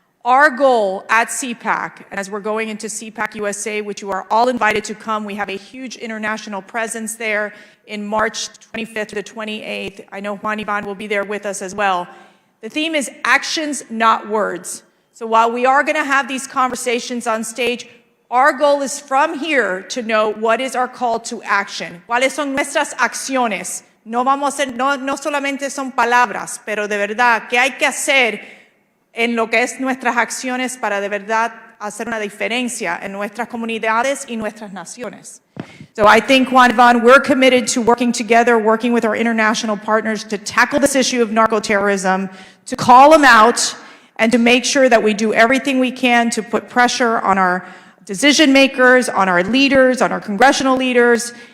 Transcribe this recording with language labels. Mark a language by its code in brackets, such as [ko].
[en] Our goal at CPAC, and as we're going into CPAC USA, which you are all invited to come, we have a huge international presence there in March 25th to the 28th. I know Juan Iván will be there with us as well. The theme is actions, not words. So while we are going to have these conversations on stage, our goal is from here to know what is our call to action. [es] ¿Cuáles son nuestras acciones? No solamente son palabras, pero de verdad, ¿qué hay que hacer en lo que es nuestras acciones para de verdad hacer una diferencia en nuestras comunidades y nuestras naciones? [en] So I think, Juan Iván, we're committed to working together, working with our international partners to tackle this issue of narco-terrorism, to call them out, and to make sure that we do everything we can to put pressure on our decision makers, on our leaders, on our congressional leaders,